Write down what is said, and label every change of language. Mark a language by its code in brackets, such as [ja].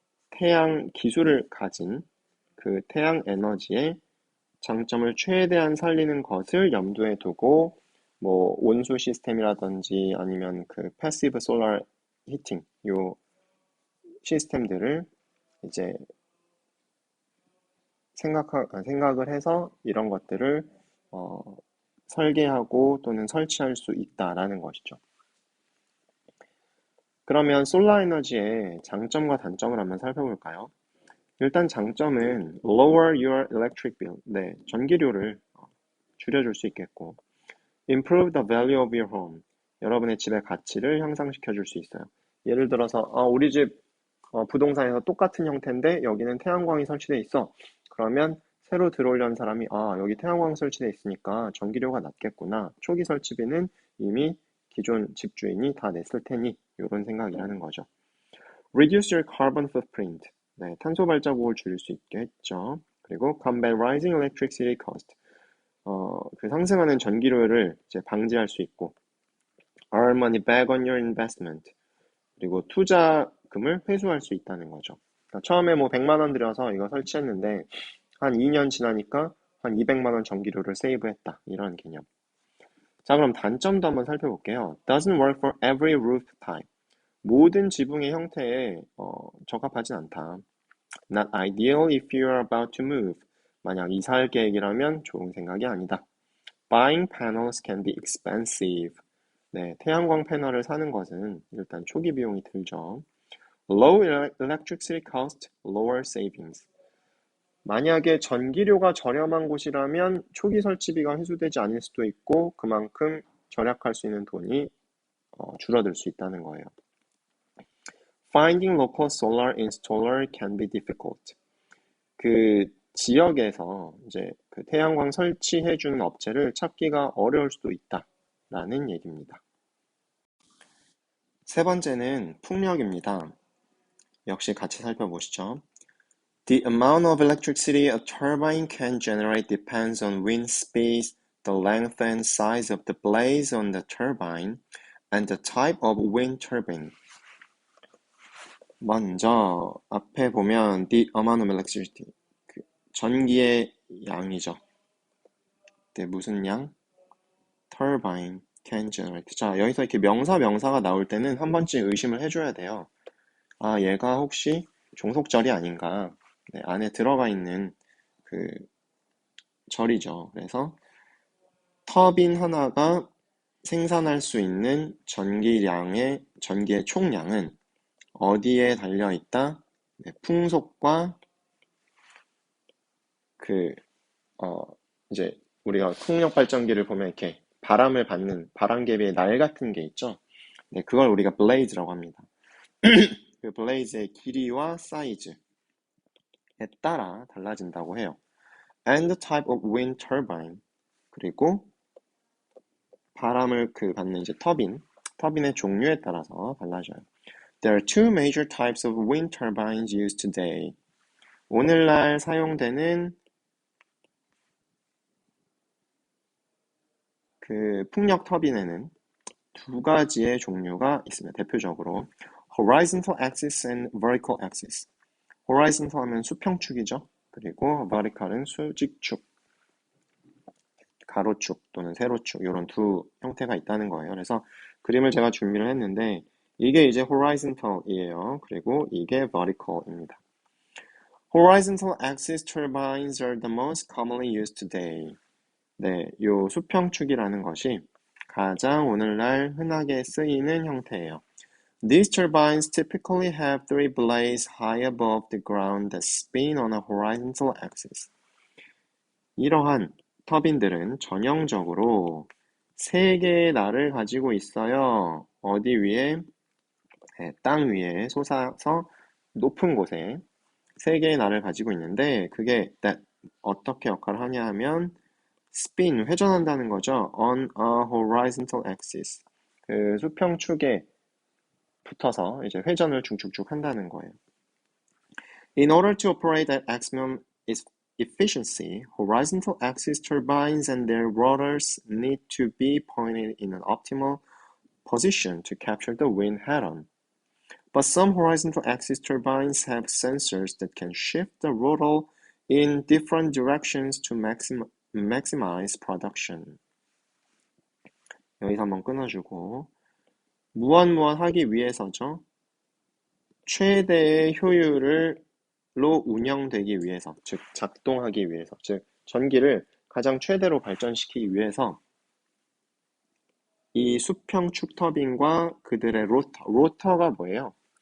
[ko] 태양 기술을 가진 그 태양 에너지의 장점을 최대한 살리는 것을 염두에 두고 뭐 온수 시스템이라든지 아니면 그 패시브 솔라 히팅 요 시스템들을 이제 생각을 해서 이런 것들을 어, 설계하고 또는 설치할 수 있다라는 것이죠. 그러면 솔라 에너지의 장점과 단점을 한번 살펴볼까요? 일단 장점은 [en] lower your electric bill. [ko] 네, 전기료를 줄여줄 수 있겠고 [en] improve the value of your home. [ko] 여러분의 집의 가치를 향상시켜 줄 수 있어요. 예를 들어서 우리 집 부동산에서 똑같은 형태인데 여기는 태양광이 설치돼 있어. 그러면 새로 들어오려는 사람이 여기 태양광 설치돼 있으니까 전기료가 낮겠구나. 초기 설치비는 이미 기존 집주인이 다 냈을 테니 이런 생각이라는 거죠. [en] Reduce your carbon footprint. [ko] 네, 탄소 발자국을 줄일 수 있게 했죠. 그리고 [en] combat rising electricity cost. [ko] 그 상승하는 전기료를 이제 방지할 수 있고 [en] earn money back on your investment. [ko] 그리고 투자금을 회수할 수 있다는 거죠. 그러니까 처음에 뭐 100만 원 들여서 이거 설치했는데 한 2년 지나니까 한 200만 원 전기료를 세이브했다. 이런 개념. 자, 그럼 단점도 한번 살펴볼게요. [en] Doesn't work for every roof type. [ko] 모든 지붕의 형태에 적합하진 않다. [en] Not ideal if you are about to move. [ko] 만약 이사할 계획이라면 좋은 생각이 아니다. [en] Buying panels can be expensive. [ko] 네, 태양광 패널을 사는 것은 일단 초기 비용이 들죠. [en] Low electricity cost, lower savings. [ko] 만약에 전기료가 저렴한 곳이라면 초기 설치비가 회수되지 않을 수도 있고 그만큼 절약할 수 있는 돈이 줄어들 수 있다는 거예요. [en] Finding local solar installer can be difficult. [ko] 그 지역에서 이제 그 태양광 설치해주는 업체를 찾기가 어려울 수도 있다라는 얘기입니다. 세 번째는 풍력입니다. 역시 같이 살펴보시죠. [en] The amount of electricity a turbine can generate depends on wind speed, the length and size of the blades on the turbine, and the type of wind turbine. [ko] 먼저 앞에 보면 [en] the amount of electricity, [ko] 그 전기의 양이죠. 네, 무슨 양? [en] turbine can generate. [ko] 자, 여기서 이렇게 명사가 나올 때는 한 번쯤 의심을 해줘야 돼요. 얘가 혹시 종속절이 아닌가? 네, 안에 들어가 있는 그 절이죠. 그래서 터빈 하나가 생산할 수 있는 전기의 총량은 어디에 달려 있다? 네, 풍속과 이제 우리가 풍력 발전기를 보면 이렇게 바람을 받는 바람개비의 날 같은 게 있죠. 네, 그걸 우리가 블레이즈라고 합니다. 그 블레이즈의 길이와 사이즈에 따라 달라진다고 해요. [en] And the type of wind turbine. [ko] 그리고 바람을 받는 이제 터빈의 종류에 따라서 달라져요. [en] There are two major types of wind turbines used today. [ko] 오늘날 사용되는 그 풍력 터빈에는 두 가지의 종류가 있습니다. 대표적으로 [en] horizontal axis and vertical axis. [ko] horizontal 하면 수평축이죠. 그리고 vertical은 수직축, 가로축 또는 세로축 이런 두 형태가 있다는 거예요. 그래서 그림을 제가 준비를 했는데 이게 이제 horizontal이에요. 그리고 이게 vertical입니다. [en] Horizontal axis turbines are the most commonly used today. [ko] 네, 요 수평축이라는 것이 가장 오늘날 흔하게 쓰이는 형태예요. [en] These turbines typically have three blades high above the ground that spin on a horizontal axis. [ko] 이러한 터빈들은 전형적으로 세 개의 날을 가지고 있어요. 어디 위에? 네, 땅 위에 솟아서 높은 곳에 세 개의 날을 가지고 있는데 그게 어떻게 역할을 하냐 하면 spin, 회전한다는 거죠. [en] on a horizontal axis. [ko] 그 수평축에 붙어서 이제 회전을 쭉쭉쭉 한다는 거예요. [en] In order to operate at maximum efficiency, horizontal axis turbines and their rotors need to be pointed in an optimal position to capture the wind head-on. But some horizontal axis turbines have sensors that can shift the rotor in different directions to maximize production. [ko] 여기서 한번 끊어주고 무한 하기 위해서죠. 최대의 효율로 운영되기 위해서, 즉 작동하기 위해서, 즉 전기를 가장 최대로 발전시키기 위해서 이 수평축 터빈과 그들의 로터가 뭐예요?